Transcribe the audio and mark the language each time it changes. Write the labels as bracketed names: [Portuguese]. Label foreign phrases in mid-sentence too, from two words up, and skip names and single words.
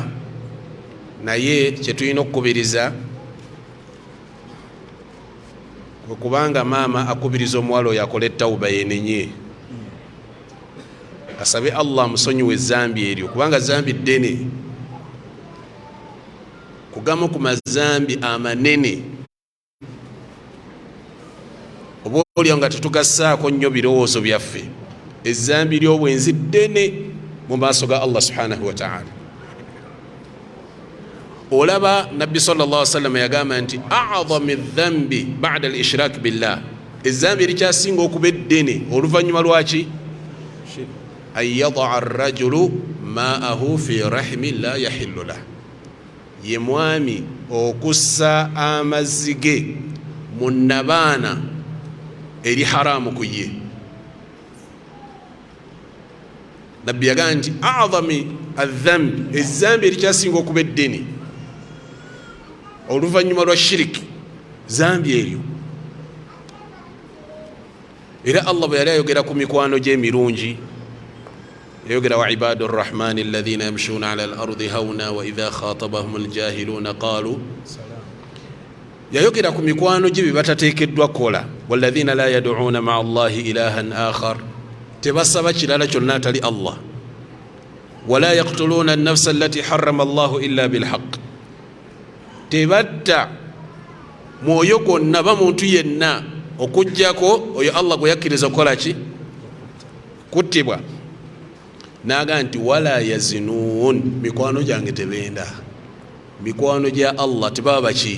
[Ganda] Naye kye tulina okukubiriza kubanga maama akubiriza omuwala oyo akola ettawuba yenenye, asabe Allah amusonyiwe ezambi eryo kubanga zambi ddene, kugamu ku mazambi amanene. Oba olyo nga tetugassaako nnyo birowoozo byaffe, ezambi ly'obwenzi ddene mu maaso ga Allah [Arabic] سبحانه وتعالى. [Ganda] Olaba Nabbi [Arabic] صلى الله عليه وسلم [Ganda] yagamba nti [Arabic] أعظم ذنب بعد الإشراك بالله, [Ganda] ezambi erikyasinga okuba eddene oluvannyuma lwaki? [Arabic] أن يضع الرجل ماءه في رحم لا يحل له, [Ganda] ye mwami okussa amazzi ge mu nnabaana eri haramu ku ye. Nabbi yagamba nti [Arabic] أعظم الذنب, [Ganda] ezambi erikyasinga okuba eddene oluvannyuma lwa shiriki, zambi eryo. Era Allah bwe yali ayogera ku mikwano gye emirungi yayogera [Arabic] وعباد الرحمن الذين يمشون على الأرض هونا وإذا خاطبهم الجاهلون قالوا, [Ganda] yayogera ku mikwano gye batateekeddwa kola. [Arabic] والذين لا يدعون مع الله إلها آخر, [Ganda] tebasaba kirala kyonna atali Allah. [Arabic] ولا يقتلون النفس التي حرم الله إلا بالحق, [Ganda] tebatta mwoyo gwonna ba muntu yenna okujjako oyo Allah gwe yakkiriza kukola ki? Kuttibwa. Naga nti [Arabic] ولا يزنون, [Ganda] mikwano gyange tebenda, mikwano gya Allah tebaba baki?